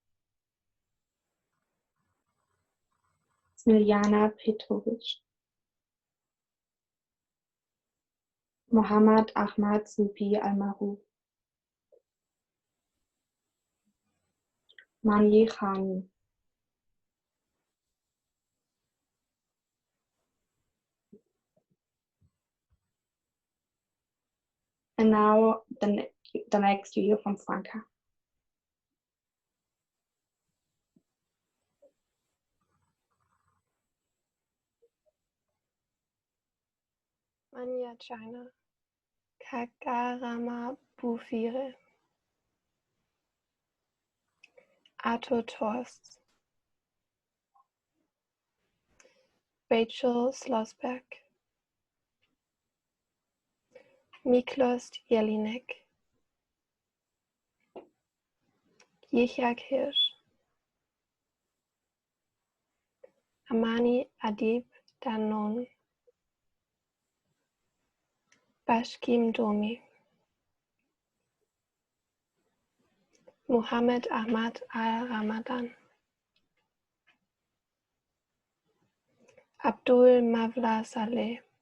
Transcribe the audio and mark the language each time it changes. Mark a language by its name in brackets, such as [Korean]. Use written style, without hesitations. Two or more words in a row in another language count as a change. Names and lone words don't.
[English] Smiljana Petrovic. Mohammad Ahmad Supi Al-Maruf. Mani Khani. And now the next you hear from Franca. Manya China. Kakarama Bufire. Arthur Torst. Rachel Slosberg. Miklos Jelinek. Yichak Hirsch. Amani Adib Danon. Bashkim Domi. Mohammad Ahmad Al-Ramadan. Abdul Mavla Saleh.